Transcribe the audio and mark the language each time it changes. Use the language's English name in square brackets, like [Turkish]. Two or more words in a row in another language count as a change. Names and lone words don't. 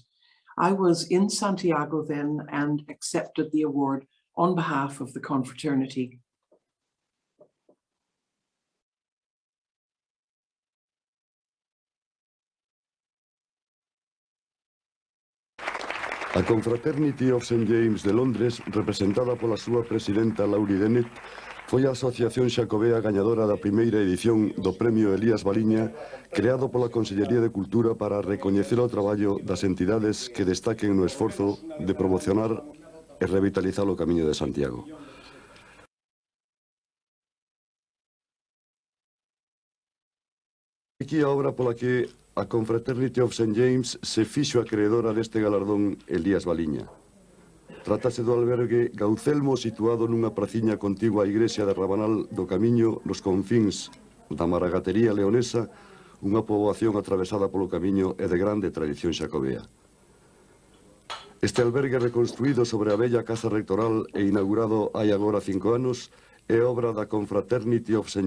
[English] I was in Santiago then and accepted the award on behalf of the confraternity. [Galician] A Confraternity of St. James de Londres, representada pola súa presidenta Laurie Dennett, foi a asociación xacobea gañadora da primeira edición do Premio Elias Valiña, creado pola Consellería de Cultura para recoñecer o traballo das entidades que destaquen no esforzo de promocionar e revitalizar o Camiño de Santiago. Aquí a obra pola que a Confraternity of St. James se fixo acreedora deste galardón Elias Valiña. Trátase do albergue Gaucelmo situado nunha praciña contigua á igrexa de Rabanal do Camiño nos confíns da Maragatería leonesa, unha poboación atravesada polo camiño e de grande tradición xacobea. Este albergue reconstruído sobre a bella casa rectoral e inaugurado hai agora 5 anos é obra da Confraternity of St.